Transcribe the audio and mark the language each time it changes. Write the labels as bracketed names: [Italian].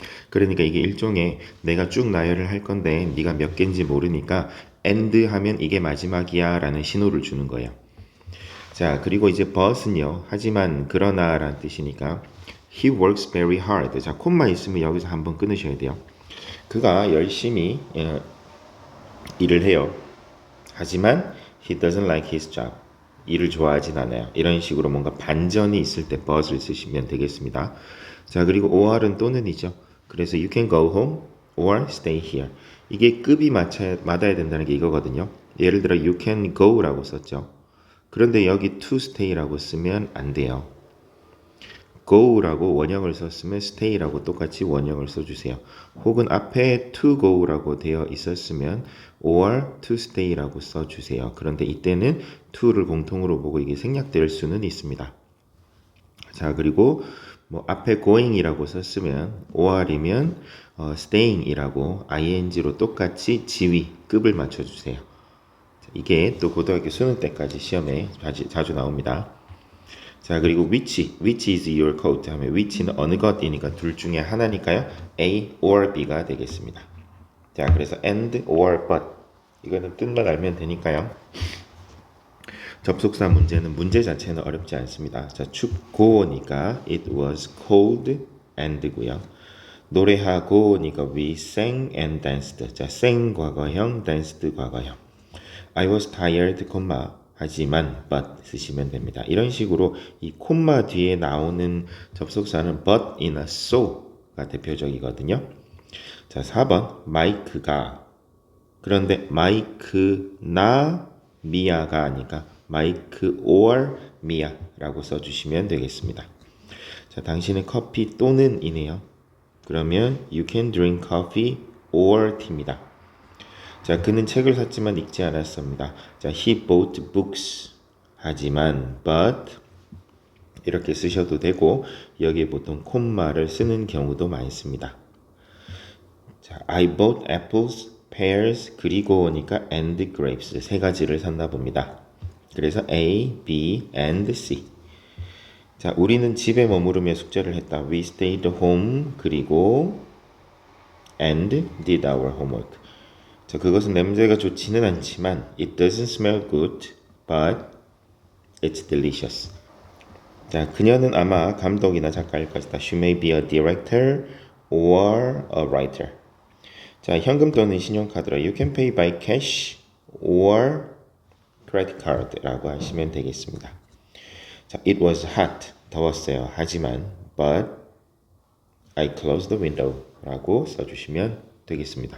[Korean] 그러니까 이게 일종의 내가 쭉 나열을 할 건데 네가 몇 개인지 모르니까 and 하면 이게 마지막이야 라는 신호를 주는 거예요. 자, 그리고 이제 but은요. 하지만 그러나 라는 뜻이니까 [English] he works very hard. [Korean] 자, 콤마 있으면 여기서 한번 끊으셔야 돼요. 그가 열심히 일을 해요. 하지만 [English] he doesn't like his job. [Korean] 일을 좋아하진 않아요. 이런 식으로 뭔가 반전이 있을 때 but을 쓰시면 되겠습니다. 자, 그리고 or은 또는이죠. 그래서 [English] you can go home or stay here. [Korean] 이게 급이 맞아야 된다는 게 이거거든요. 예를 들어 [English] you can go [Korean] 라고 썼죠. 그런데 여기 to stay라고 쓰면 안 돼요. go라고 원형을 썼으면 stay라고 똑같이 원형을 써주세요. 혹은 앞에 to go라고 되어 있었으면 [English] or to stay [Korean] 라고 써주세요. 그런데 이때는 to를 공통으로 보고 이게 생략될 수는 있습니다. 자, 그리고 뭐 앞에 going이라고 썼으면 or이면 staying이라고 ing로 똑같이 지위, 급을 맞춰주세요. 이게 또 고등학교 수능 때까지 시험에 자주 나옵니다. 자, 그리고 [English] which is your coat [Korean] 하면 which는 어느 것이니까 둘 중에 하나니까요. A or B가 되겠습니다. 자, 그래서 and or but 이거는 뜻만 알면 되니까요. 접속사 문제는 문제 자체는 어렵지 않습니다. 자, 춥고니까 [English] it was cold and고요. [Korean] 노래하고니까 [English] we sang and danced. [Korean] 자, sang 과거형, danced 과거형. [English] I was tired, [Korean] 하지만 [English] but [Korean] 쓰시면 됩니다. 이런 식으로 이 콤마 뒤에 나오는 접속사는 but이나 so가 대표적이거든요. 자, 4번 마이크가. 그런데 마이크나 미아가 아니까 마이크 or 미아라고 써주시면 되겠습니다. 자, 당신은 커피 또는 이네요. 그러면 [English] you can drink coffee or tea입니다. [Korean] 자, 그는 책을 샀지만 읽지 않았습니다. 자, [English] he bought books. [Korean] 하지만 but 이렇게 쓰셔도 되고 여기에 보통 콤마를 쓰는 경우도 많습니다. 자, [English] I bought apples, pears, [Korean] 그리고 오니까 [English] and grapes [Korean] 세 가지를 샀나 봅니다. 그래서 A, B, and C. 자, 우리는 집에 머무르며 숙제를 했다. [English] We stayed home [Korean] 그리고 [English] and did our homework. [Korean] 자, 그것은 냄새가 좋지는 않지만 [English] it doesn't smell good, but it's delicious. [Korean] 자, 그녀는 아마 감독이나 작가일 것이다. [English] She may be a director or a writer. [Korean] 자, 현금 또는 신용카드로 [English] You can pay by cash or credit card [Korean] 라고 하시면 되겠습니다. [English] 자, it was hot. [Korean] 더웠어요. 하지만 [English] but I closed the window [Korean] 라고 써주시면 되겠습니다.